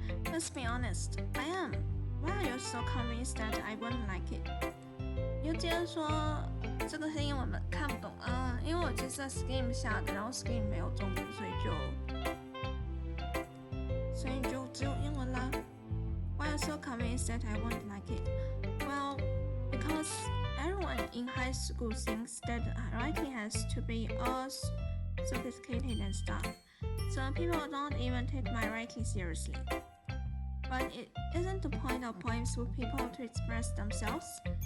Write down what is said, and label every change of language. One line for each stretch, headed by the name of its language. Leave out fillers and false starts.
English: Let's be honest, I am. Why are you so convinced that I wouldn't like it?
Chinese: 你就接着说这个是英文本看不懂因为我其实在 Scheme 下的，然后 Scheme 没有中文，所以就只有英文啦。
English: Why are you so convinced that I won't like it? Well, because everyone in high school thinks that writing has to be all sophisticated and stuff. So people don't even take my writing seriously. But it isn't the point of poems for people to express themselves.